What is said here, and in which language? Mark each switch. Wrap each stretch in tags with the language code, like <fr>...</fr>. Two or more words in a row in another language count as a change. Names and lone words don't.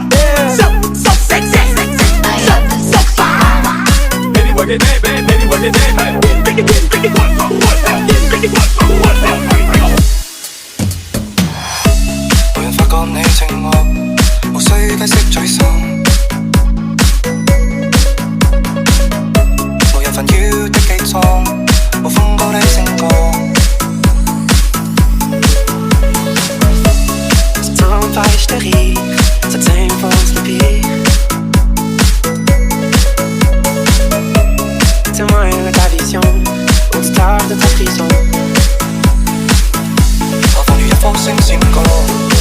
<en>So sexy, so fire. Baby, work it, baby, work it, baby. Make it one for one, make it one for one.</en> <zh>無人發覺你寂寞，無需解釋沮喪，無人煩擾的寄倉，無風高的星光。</zh> <fr>T'empêche de rire, ça t'infonce le pire. Témoin de ta vision, auditeur de ta prison. Entendu à force, c'est une</fr>